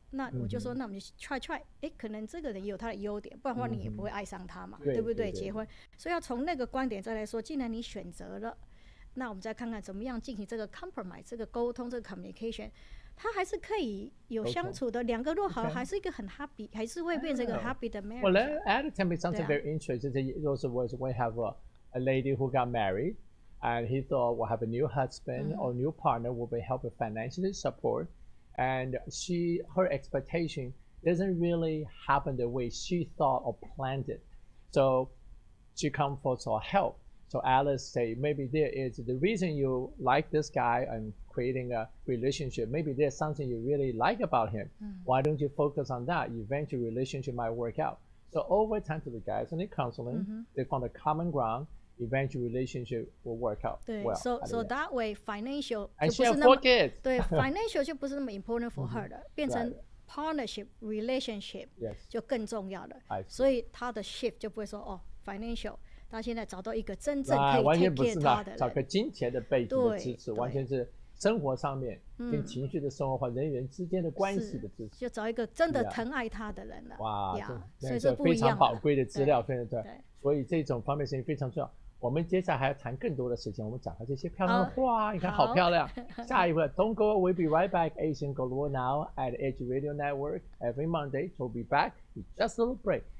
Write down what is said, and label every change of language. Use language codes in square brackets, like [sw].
[zh] 那我就说，那我们就 try， 可能这个人也有他的优点，不然的话你也不会爱上他嘛，对不对？结婚，所以要从那个观点再来说，既然你选择了，那我们再看看怎么样进行这个 compromise， 这个沟通，这个 communication， 它还是可以有相处的，两个若好，还是一个很 happy， 还是会变成一个 happy 的 marriage。 [en] Well, at tell me something very interesting. Also, we have a lady who got married, and he thought we'll have a new husband or new partner will be help financially support. And her expectation doesn't really happen the way she thought or planned it. So she comes for help. So Alice say, maybe there is the reason you like this guy and creating a relationship. Maybe there's something you really like about him. Why don't you focus on that? Eventually relationship might work out. So over time to the guys and the counseling, they found a common ground. Eventual relationship will work out well. So that way financial [zh] 就不是那么对 financial 就不是那么 [en] important for her [zh] 的，变成 [en] partnership relationship [zh] 就更重要了。所以他的 shift 就不会说哦 financial， 他现在找到一个真正可以 [en] take care [zh] 他的人，找个金钱的背景的支持，完全是生活上面跟情绪的生活或人与人之间的关系的支持，就找一个真的疼爱他的人了。哇，所以是不非一样的，常宝贵的资料，对。所以这种方面事情非常重要。我们接下来还要谈更多的事情，我们讲到这些漂亮的花，你看好漂亮。下一位 [en] Don't go, we'll be right back. Asian Global Now at Edge Radio Network every Monday. We'll be back with just a little break.